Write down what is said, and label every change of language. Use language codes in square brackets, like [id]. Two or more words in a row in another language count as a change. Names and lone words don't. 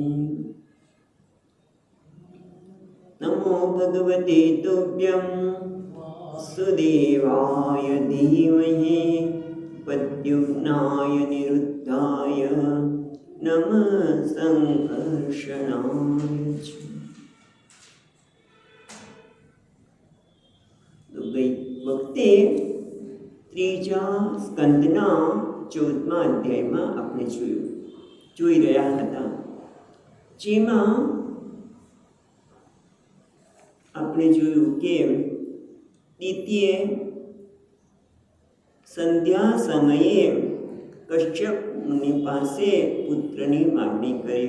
[sa] नमो भगवते तुभ्यं सुदेवाय धीमहि प्रद्युम्नाय निरुद्धाय नमः संकर्षणाय च. [gu] ગઈ વખતે ત્રીજા સ્કંદના 14મા અધ્યાયમાં આપણે જોઈ રહ્યા હતા, જેમાં આપણે જોયું કે દિતિએ સંધ્યા સમયે કશ્યપ મુનિ પાસે પુત્રની માગણી કરી.